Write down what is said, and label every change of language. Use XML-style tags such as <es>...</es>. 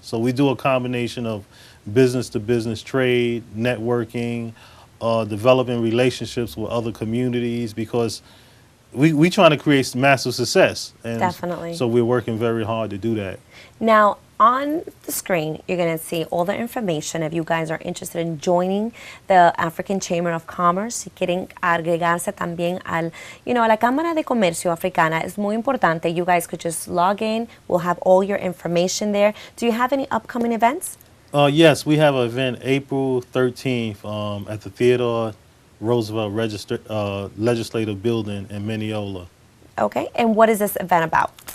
<en>So we do a combination of business-to-business trade, networking, developing relationships with other communities, because we trying to create massive success. And definitely. So we're working very hard to do that. Now, on the screen, you're going to see all the information if you guys are interested in joining the African Chamber of Commerce.</en> <es>Si quieren agregarse también a la Cámara de Comercio Africana, es muy importante.</es> <en>You guys could just log in. We'll have all your information there. Do you have any upcoming events? Yes, we have an event April 13th at the Theodore Roosevelt Legislative Building in Mineola. Okay, and what is this event about?</en>